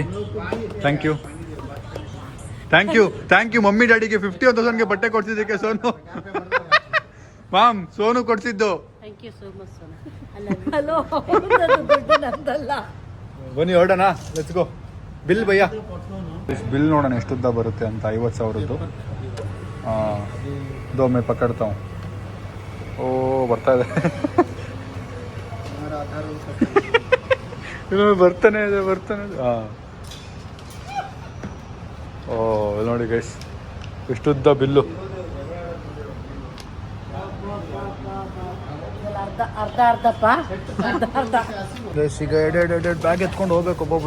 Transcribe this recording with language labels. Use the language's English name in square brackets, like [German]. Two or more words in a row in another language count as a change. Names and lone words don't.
[English] thank you [Kannada] ಮಮ್ಮಿ ಡ್ಯಾಡಿಗೆ 51,000ಗೆ ಬಟ್ಟೆ ಕೊಡ್ಸಿದ್ದಕ್ಕೆ ಸೋನು. ಮಾಮ್, ಸೋನು ಕೊಡ್ಸಿದ್ದು. ಬನ್ನಿ ಹೊರಡೋಣ, [English] let's go. [Kannada] ಬಿಲ್ ಭಯ್ಯ, ಬಿಲ್ ನೋಡೋಣ ಎಷ್ಟುದ್ದ ಬರುತ್ತೆ ಅಂತ. 50,000. [Hindi] दो मैं पकड़ता हूँ. [Kannada] ओ ಬರ್ತಾ ಇದೆ. ಬರ್ತಾನೆ ಇದೆ. ಹಾಂ, ಓ ನೋಡಿ ಗೈಸ್, ಎಷ್ಟುದ್ದ ಬಿಲ್ಲು. ಈಗ ಎರಡು ಬ್ಯಾಗ್ ಎತ್ಕೊಂಡು ಹೋಗ್ಬೇಕು ಒಬ್ಬೊಬ್ರು.